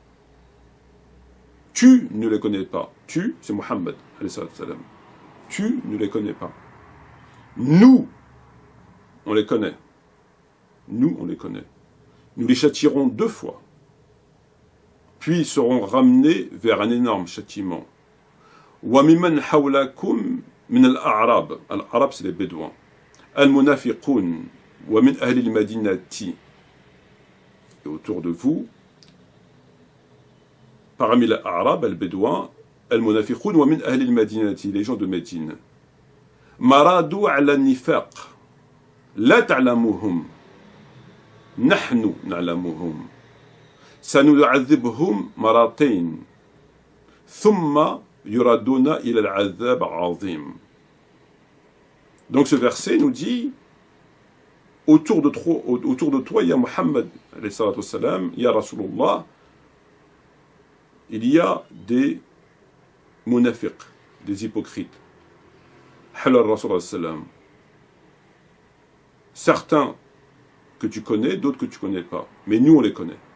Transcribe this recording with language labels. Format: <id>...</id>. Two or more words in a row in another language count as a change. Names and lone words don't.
<fr>Tu ne les connais pas. Tu, c'est Mohammed,</fr> <ar>عليه السلام.</ar> <fr>Tu ne les connais pas. Nous, on les connaît. Nous, on les connaît. Nous les châtierons 2 fois. Puis ils seront ramenés vers un énorme châtiment.</fr> <ar>وَمِمَنْ حَوْلَكُمْ مِنَ الْأَعْرَابِ. Al-Arab,</ar> <fr>c'est les Bédouins.</fr> <ar>المنافقون ومن أهل المدينة.</ar> <fr>Et autour de vous, parmi les Arabes, les Bédouins,</fr> <ar>المنافقون ومن أهل المدينة,</ar> <fr>les gens de Médine.</fr> <ar>مردوا على نفاق لا تعلمهم. نحن نعلمهم. سنعذبهم مرتين. ثم يردون إلى العذاب عظيم.</ar> <fr>Donc ce verset nous dit, autour de toi, il y a Muhammad,</fr> <ar>عليه الصلاة والسلام,</ar> <fr>il y a Rasulullah, il y a des munafiq, des hypocrites. Halal</fr> <ar>رسول الله سلم.</ar> <fr>Certains que tu connais, d'autres que tu connais pas. Mais nous, on les connaît.</fr>